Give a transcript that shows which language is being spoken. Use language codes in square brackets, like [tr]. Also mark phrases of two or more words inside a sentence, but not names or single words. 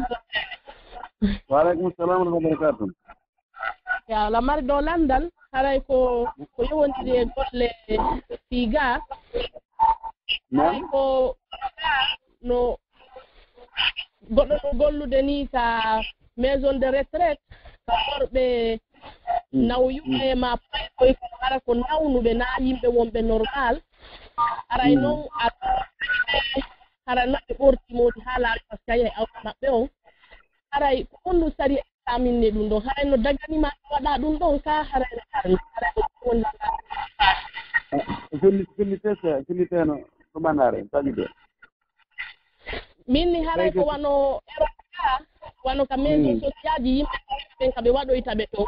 [ar] وعليكم السلام و رحمة الله و بركاته [ff] ya lamari ɗo landal haray ko yowondiri e golle fiiga haray ko no goɗɗo no gollude ni ka [fr] maison de retraite [ff] ka worɓe nawyuɓe ma koye ko hara ko nawnuɓe na yimɓe wonɓe normal haray noon hara noɓe ɓortimodi ha laaɓi [fr] par ce que [ff] ayiya awɗo maɓɓe on haray ko honɗum sari aminne ɗum ɗon haray no daganima waɗa ɗum ɗon ka haray haray ko woni filliteno ɗo ɓanare tagi de min ni haray ko wano eroka wano ka [fr] maison social [ff] ji yimɓe ɓen ka ɓe waɗoyta ɓe ɗo